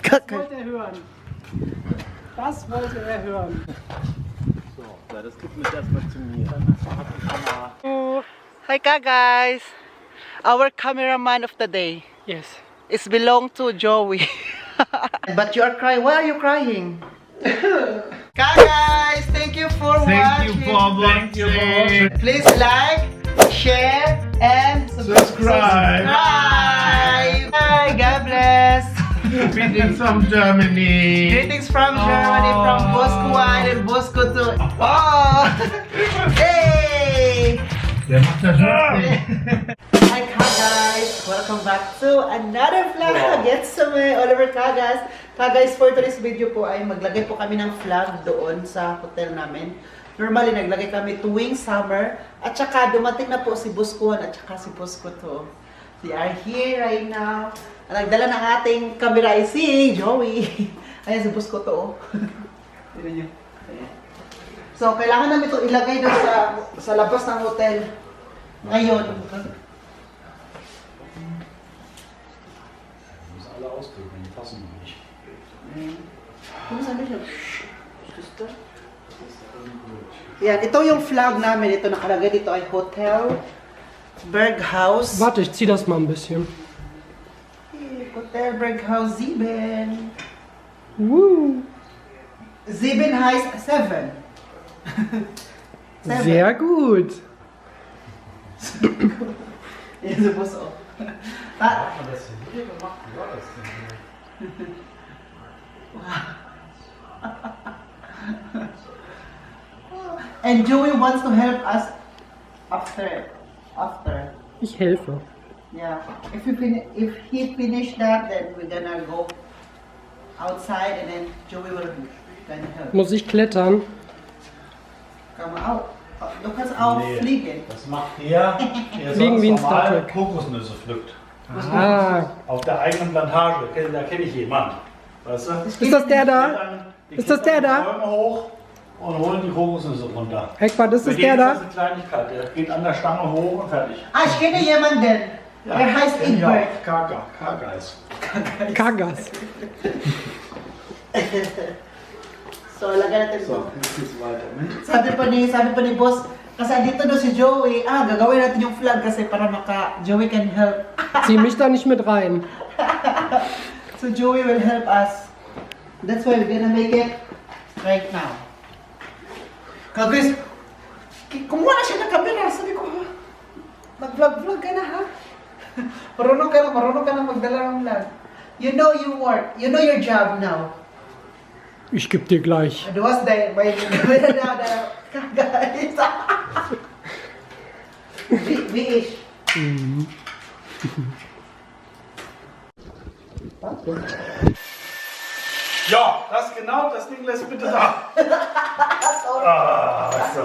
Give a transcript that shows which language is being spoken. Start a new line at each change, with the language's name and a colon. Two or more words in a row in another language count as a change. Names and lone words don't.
German: Das wollte er hören. Das wollte er hören. So, das gibt mir erstmal zu mir.
English: Oh, hi guys! Our cameraman of the day. Yes. It belongs to Joey. But you are crying. Why are you crying? Guys, thank you for watching. Thank you for watching. Please like, share, and Subscribe. Bye. God bless. Greetings from Germany. Greetings from Germany, from Bosco and Bosco to. Oh! Hey!
German: Der macht das schon.
English: Hi guys! Welcome back to another vlog.
Filipino: Yes, may Oliver Kagas. Guys,
English: for today's video
Filipino: po ay maglagay po kami ng flag doon sa hotel namin. Normally, naglagay kami tuwing summer. At saka dumating na po si Bosco at saka si Bosco to.
English: They are here right now.
Filipino: Nagdala ng ating camera ay si Joey. Ayan si Bosco to. Tignan nyo. Ayan. So, kailangan namin ito ilagay doon sa labas ng hotel. Ngayon.
German: Alle ausdrücken, die passen nicht.
Filipino: Yan, ito yung flag namin. Ito nakalagay dito ay Hotel Berghaus.
German: Warte, ich zieh das mal ein bisschen. Hotel Berghaus 7. Woo. 7 heißt 7. Sehr gut.
Filipino: Yan si Boss auch.
German: Hat man das denn hier gemacht? Wie war das denn hier?
English: And Joey wants to help us after.
German: Ich helfe.
English: Yeah. If he finish that, then we're gonna go outside and then Joey will gonna help.
German: Muss ich klettern? Komm out. Du kannst auch fliegen. Das macht er Fliegen wie ein Star normal Trek. Kokosnüsse pflückt. Ah. Auf der eigenen Plantage, da kenne ich jemanden. Weißt du? Ist das der da? Ist das der da? Die Bäume hoch und holen die Kokosnüsse runter. Eckbart, ist das Für der den ist da? das eine Kleinigkeit, der geht an der Stange hoch und fertig. Ah, ich kenne jemanden. Ja, Er heißt kenn ich auch. Egbert. Kargeis. Kagas.
Filipino: So, lagyan natin
German: So,
Filipino: ito.
German: jetzt geht's weiter. Ne?
Filipino: Sabi pa ni boss, kasi dito daw si Joey, gagawin natin yung flag kasi para Joey
English: can help.
German: Zieh mich da nicht mit rein.
English: So Joey will help us. That's why we're gonna make it right now.
Filipino: Kagis, kumuha na siya ng camera. Sabi ko, ha? Mag-vlog ka na, ha? marunong ka na magdala ng vlog.
English: You know your work. You know your job now.
German: Ich geb dir gleich. Du hast
Filipino: may camera na guys.
German: Wie ich. Ja, das Ding lässt bitte da. Was ist